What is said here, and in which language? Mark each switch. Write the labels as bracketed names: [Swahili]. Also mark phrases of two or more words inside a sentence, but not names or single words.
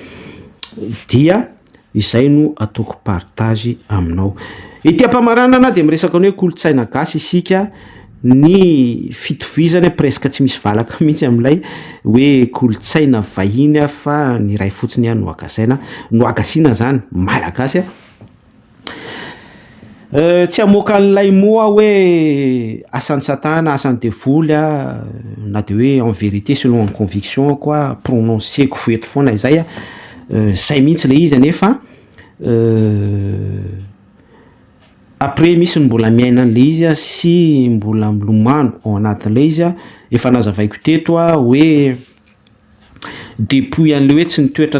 [Malagasy] dia izay no ataoko partage aminao ity am-pamaranana de miresaka ny hoe kolotsaina gasy isika ny fitovizany presque tsy misy valaka mihitsy amin'ilay hoe kolotsaina vahiny fa ny ray fotsiny a no agasina zany malagasy tsy amoaka an'ilay moa hoe asan'ny satana asan'ny devoly a na de hoe [French] en vérité selon [Malagasy] ny conviction koa prononceko foeto foana izay zay mihitsy le izy anefa après misy ny mbola miaina an'le izy a sy mbola milomano ao anatin'le izy a efa nazavaiko teto a hoe depuis an'le hoe tsy nitoetra